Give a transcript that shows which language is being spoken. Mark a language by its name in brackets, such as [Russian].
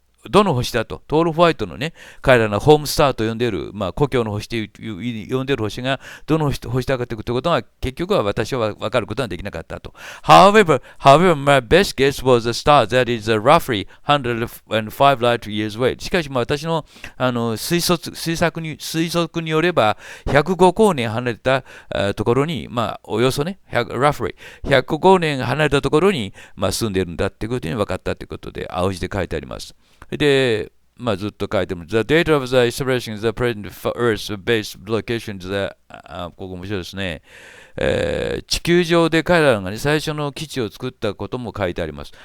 [Japanese] どの星だと、トールホワイトのね、彼らのホームスターと呼んでいる、まあ、故郷の星と呼んでいる星がどの星だかということは、結局は私は分かることはできなかったと。 [English] However, my best guess was a star that is roughly 105 light years away. [Japanese] しかし、私の推測によれば、105光年離れたところに、まあ、およそね、roughly 105光年離れたところに、まあ、住んでいるんだということに分かったということで、青字で書いてあります。で、まあずっと書いてます。 [English] The date of the establishing the present Earth-based locations [Japanese] ここ面白いですね。地球上で彼らが、ね、最初の基地を作ったことも書いてあります。